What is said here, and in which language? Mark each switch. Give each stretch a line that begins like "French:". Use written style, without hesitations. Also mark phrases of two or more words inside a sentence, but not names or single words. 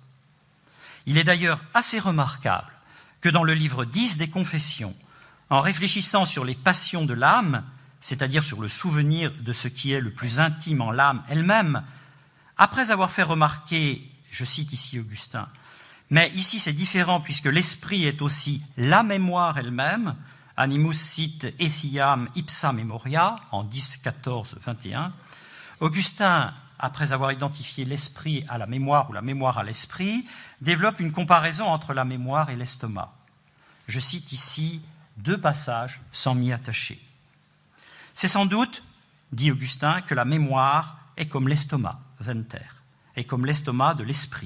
French: Il est d'ailleurs assez remarquable que dans le livre 10 des Confessions, en réfléchissant sur les passions de l'âme, c'est-à-dire sur le souvenir de ce qui est le plus intime en l'âme elle-même, après avoir fait remarquer, je cite ici Augustin, mais ici c'est différent puisque l'esprit est aussi la mémoire elle-même,
Latin: animus sit essiam ipsa memoria,
French: en 10, 14, 21, Augustin, après avoir identifié l'esprit à la mémoire ou la mémoire à l'esprit, développe une comparaison entre la mémoire et l'estomac. Je cite ici 2 passages sans m'y attacher. C'est sans doute, dit Augustin, que la mémoire est comme l'estomac, venter, est comme l'estomac de l'esprit.